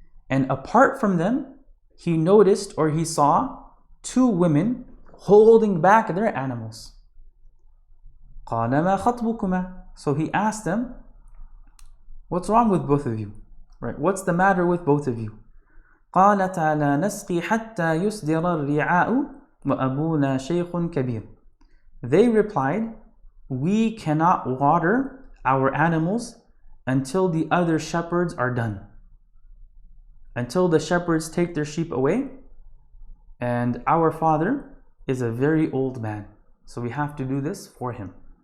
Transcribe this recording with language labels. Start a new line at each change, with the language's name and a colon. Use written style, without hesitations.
English: And apart from them, he noticed or he saw 2 women holding back their animals.
Arabic: قَالَ مَا خَطْبُكُمَا.
English: So he asked them, what's wrong with both of you? Right? What's the matter with both of you?
Arabic: قالتا لا نسقي حتى يصدر الرعاء وأبونا شيخ كبير.
English: They replied, we cannot water our animals until the other shepherds are done. Until the shepherds take their sheep away, and our father is a very old man, so we have to do this for him.